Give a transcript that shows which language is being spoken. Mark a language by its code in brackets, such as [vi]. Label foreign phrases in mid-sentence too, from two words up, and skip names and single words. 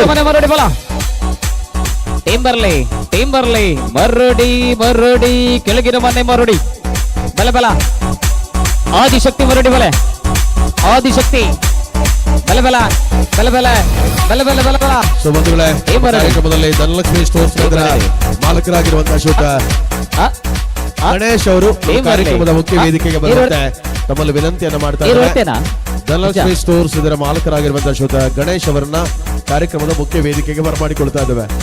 [tcy] ಮರೋಡಿ ಬಲ ಟೀಮ್ ಬರ್ಲಿ ಮರೋಡಿ ಕೆಳಗಿನ ಮನೆ ಮರೋಡಿ ಬಲ ಬಲ ಆದಿಶಕ್ತಿ ಮರೋಡಿ ಬಲೆ ಆದಿಶಕ್ತಿ ಬಲ ಬಲ ಬಲ ಬಲ ಬಲ ಬಲ ಬಲ ಬಲ. [kn] ಸೊ ಬಂಧುಗಳೇ, ಕಾರ್ಯಕ್ರಮದಲ್ಲಿ ಧನಲಕ್ಷ್ಮಿ ಸ್ಟೋರ್ಸ್ ಮಾಲಕರಾಗಿರುವಂತಹ ಶ್ರೀಯುತ ಗಣೇಶ್ ಅವರು ಕಾರ್ಯಕ್ರಮದ ಮುಖ್ಯ ವೇದಿಕೆಗೆ ಬರುತ್ತೆ ತಮ್ಮಲ್ಲಿ ವಿನಂತಿಯನ್ನು ಮಾಡ್ತಾ ಇದ್ದಾರೆ. ಧನಲಕ್ಷ್ಮಿ ಸ್ಟೋರ್ಸ್ ಇದರ ಮಾಲಕರಾಗಿರುವಂತಹ ಶ್ರೀಯುತ ಗಣೇಶ್ ಅವರನ್ನ ಕಾರ್ಯಕ್ರಮದ ಮುಖ್ಯ ವೇದಿಕೆಗೆ ಬರಮಾಡಿಕೊಳ್ತಾ ಇದ್ದೇವೆ.